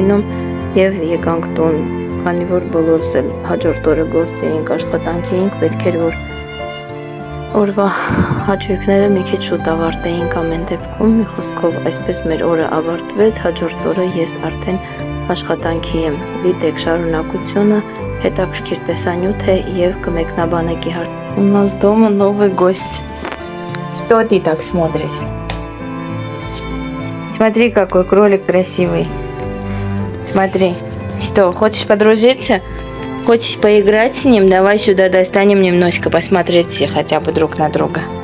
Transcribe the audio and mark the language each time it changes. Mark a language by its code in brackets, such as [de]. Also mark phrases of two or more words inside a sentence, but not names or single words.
[hy] լինում եւ եկանք տուն, քանի որ բոլորս էլ հաջորդ օրը գործ էինք, աշխատանքի էինք, պետք էր որ օրվա հաճույքները մի քիչ շուտ ավարտեինք ամեն դեպքում, մի խոսքով այսպես մեր օրը авարտվեց, հաջորդ օրը ես արդեն աշխատանքի եմ, դիտեք շարունակությունը, հետաքրքիր տեսանյութ է եւ կմեկնաբանեք իհարկե. [ru] У нас дома новый гость. Что ты так смотришь? Смотри, какой кролик красивый. Смотри. Что, хочешь подружиться? Хочешь поиграть с ним? Давай сюда достанем немножко, посмотреть все хотя бы друг на друга.